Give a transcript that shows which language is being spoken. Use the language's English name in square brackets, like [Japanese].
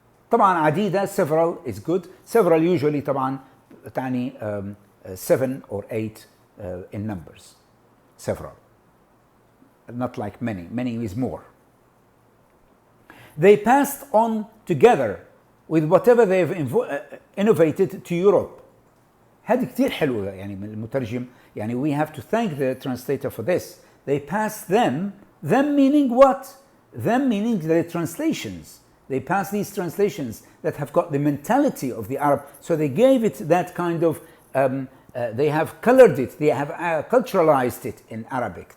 [Arabic] طبعا عديدة, [English] several is good. Several usually [Arabic] طبعا تعني [English] 7 or 8 in numbers. Several. not like many. Many is more. They passed on together with whatever they have innovated to Europe. [Arabic] هذه كتير حلوة يعني من المترجم. [English] يعني we have to thank the translator for this. They passed them meaning what? Them meaning the translations. They passed these translations that have got the mentality of the Arab. So they gave it that kind of, they have colored it, they have culturalized it in Arabic.